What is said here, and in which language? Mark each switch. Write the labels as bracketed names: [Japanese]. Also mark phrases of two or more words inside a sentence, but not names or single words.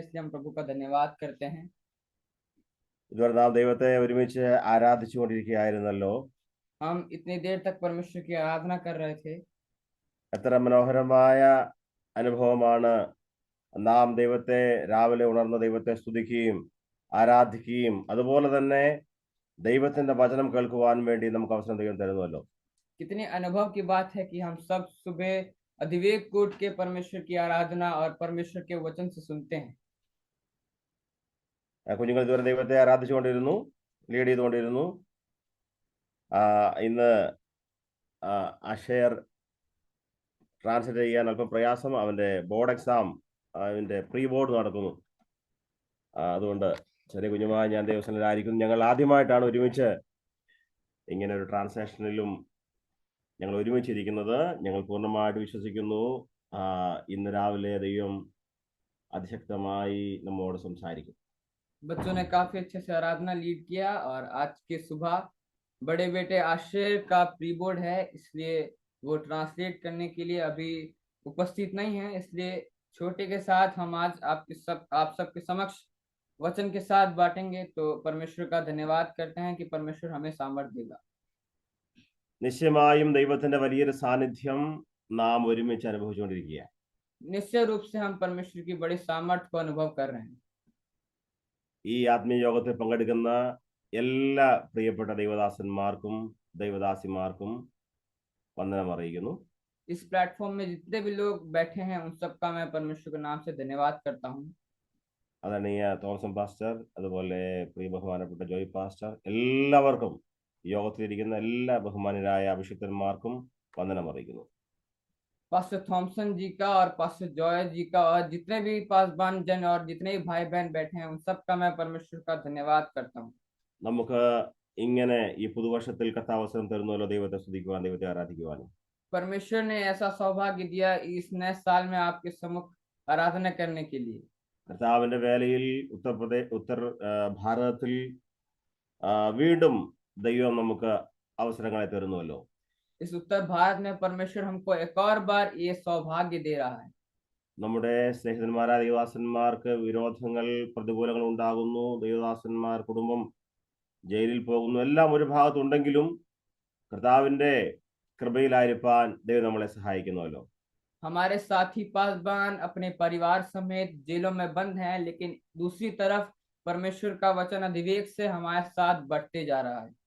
[Hindi] इसलिए हम प्रभु का धन्यवाद करते हैं। [Malayalam] ഇതുവരെ നാം ദൈവത്തെ ഒരുമിച്ച് ആരാധിച്ചുകൊണ്ടിരിക്കുകയായിരുന്നല്ലോ. [Hindi] हम इतनी देर तक परमेश्वर की आराधना कर रहे थे। [Malayalam] എത്ര മനോഹരമായ അനുഭവമാണ് നാം ദൈവത്തെ രാവിലെ ഉണർന്ന് ദൈവത്തെ സ്തുതിക്കുകയും ആരാധിക്കുകയും അതുപോലെ തന്നെ ദൈവത്തിന്റെ വചനം കേൾക്കുവാൻ വേണ്ടി നമുക്ക് അവസരം ദൈവം തരുന്നുവല്ലോ. [Hindi] कितनी अनुभव की बात है कि हम सब सुबह अधिवेक को उठ के परमेश्वर की आराधना और परमेश्वर के वचन से सुनते हैं। [Malayalam] കുഞ്ഞുങ്ങൾ ഇതുവരെ ദൈവത്തെ ആരാധിച്ചുകൊണ്ടിരുന്നു, ലീഡ് ചെയ്തുകൊണ്ടിരുന്നു. ഇന്ന് അഷയർ ട്രാൻസ്ലേറ്റ് ചെയ്യാൻ അല്പം പ്രയാസം. അവന്റെ [English] board exam, [Malayalam] അവന്റെ [English] pre board [Malayalam] നടക്കുന്നു. അതുകൊണ്ട് ചെറിയ കുഞ്ഞുമായി ഞാൻ ദൈവസന്നിധിയിലായിരിക്കുന്നു. ഞങ്ങൾ ആദ്യമായിട്ടാണ് ഒരുമിച്ച് ഇങ്ങനെ ഒരു ട്രാൻസ്ലേഷനിലും ഞങ്ങൾ ഒരുമിച്ചിരിക്കുന്നത്. ഞങ്ങൾ പൂർണ്ണമായിട്ട് വിശ്വസിക്കുന്നു ഇന്ന് രാവിലെ ദൈവം അതിശക്തമായി നമ്മോട് സംസാരിക്കും. [Hindi] बच्चों ने काफी अच्छे से आराधना लीड किया और आज के सुबह बड़े बेटे आश्चर्य का [English] pre board [Hindi] है, इसलिए वो ट्रांसलेट करने के लिए अभी उपस्थित नहीं है। इसलिए छोटे के साथ हम आज आप सबके समक्ष वचन के साथ बांटेंगे। तो परमेश्वर का धन्यवाद करते हैं कि परमेश्वर हमें सामर्थ्य देगा। [Malayalam] നിശ്ചയമായും ദൈവത്തിന്റെ വലിയൊരു സാന്നിധ്യം നാം ഒരുമിച്ച് അനുഭവിച്ചുകൊണ്ടിരിക്കുക. [Hindi] निश्चय रूप से हम परमेश्वर की बड़ी सामर्थ्य को अनुभव कर रहे हैं। [Malayalam] ഈ ആത്മീയ യോഗത്തിൽ പങ്കെടുക്കുന്ന എല്ലാ പ്രിയപ്പെട്ട ദൈവദാസന്മാർക്കും ദൈവദാസിമാർക്കും വന്ദനം അറിയിക്കുന്നു. [Hindi] इस प्लेटफॉर्म में जितने भी लोग बैठे हैं उन सबका मैं परमेश्वर के नाम से धन्यवाद करता हूँ। [Malayalam] ആദരണീയ തോമസൻ പാസ്റ്റർ, അതുപോലെ പ്രിയ ബഹുമാനപ്പെട്ട ജോയ് പാസ്റ്റർ, എല്ലാവർക്കും യോഗത്തിലിരിക്കുന്ന എല്ലാ ബഹുമാനരായ അഭിഷിക്തന്മാർക്കും വന്ദനം അറിയിക്കുന്നു. [Hindi] पास्टर थॉमसन जी का और पास्टर जॉय जी का और जितने भी पासवान जन और जितने भी भाई बहन बैठे हैं उन सबका मैं परमेश्वर का धन्यवाद करता हूँ। [Malayalam] നമുക്ക് ഇങ്ങനെ ഈ പുതുവർഷത്തിൽ കർത്താവ് അവസരം തരുന്നല്ലോ ദൈവത്തെ സ്തുതിക്കുവാൻ, ദൈവത്തെ ആരാധിക്കുവാനും. [Hindi] परमेश्वर ने ऐसा सौभाग्य दिया इस नए साल में आपके सम्मुख आराधना करने के लिए। [Malayalam] കർത്താവിന്റെ വേലയിൽ ഉത്തർ ഭാരതത്തിൽ വീണ്ടും ദൈവം നമുക്ക് അവസരങ്ങളെ തരുന്നുവല്ലോ. [Hindi] इस उत्तर भारत में परमेश्वर हमको एक और बार ये सौभाग्य दे रहा है। [Malayalam] നമ്മുടെ സ്നേഹിതന്മാരായ ദൈവദാസന്മാർക്ക് വിരോധങ്ങൾ, പ്രതികൂലങ്ങൾ ഉണ്ടാകുന്നു. ദൈവദാസന്മാർ കുടുംബം ജയിലിൽ പോകുന്നു. എല്ലാം ഒരു ഭാഗത്തുണ്ടെങ്കിലും കർത്താവിന്റെ കൃപയിലായിരിക്കാൻ ദൈവം നമ്മളെ സഹായിക്കുന്നുവല്ലോ. [Hindi] हमारे साथी पासवान अपने परिवार समेत जेलों में बंद हैं, लेकिन दूसरी तरफ परमेश्वर का वचन अधिवेक से हमारे साथ बढ़ते जा रहा है।